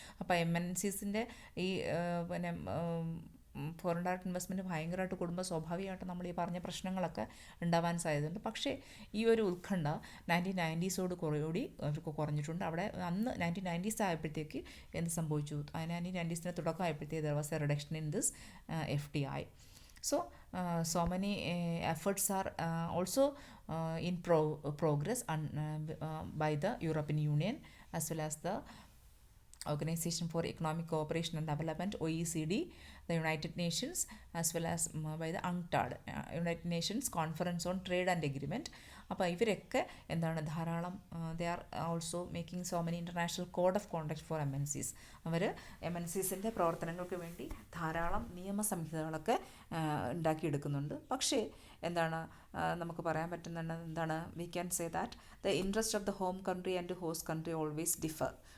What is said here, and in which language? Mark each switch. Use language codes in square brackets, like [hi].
[ml] അപ്പോൾ MNCസിൻ്റെ ഈ പിന്നെ ഫോറിൻ ഡയറക്റ്റ് ഇൻവെസ്റ്റ്മെൻറ്റ് ഭയങ്കരമായിട്ട് കൂടുമ്പോൾ സ്വാഭാവികമായിട്ട് നമ്മൾ ഈ പറഞ്ഞ പ്രശ്നങ്ങളൊക്കെ ഉണ്ടാവാൻ സാധ്യതയുണ്ട്. പക്ഷേ ഈ ഒരു ഉത്കണ്ഠ 1990s കൂടി അവർക്ക് കുറഞ്ഞിട്ടുണ്ട്. അവിടെ അന്ന് 1990s ആയപ്പോഴത്തേക്ക് എന്ത് സംഭവിച്ചു? 1990s തുടക്കമായപ്പോഴത്തേക്ക് [en] There was a reduction in this FDI. So many efforts are also in progress by the European Union as well as the Organization for Economic Cooperation and Development, OECD, the United Nations, as well as by the UNCTAD, United Nations Conference on Trade and Agreement. [ml] അപ്പോൾ ഇവരൊക്കെ എന്താണ് ധാരാളം [en] They are also making so many international code of conduct for MNCs. [ml] അവർ MNCസിൻ്റെ പ്രവർത്തനങ്ങൾക്ക് വേണ്ടി ധാരാളം നിയമസംഹിതകളൊക്കെ ഉണ്ടാക്കിയെടുക്കുന്നുണ്ട്. പക്ഷേ എന്താണ് നമുക്ക് പറയാൻ പറ്റുന്നുണ്ട് എന്താണ് [en] We can say that the interest of the home country and host country always differ.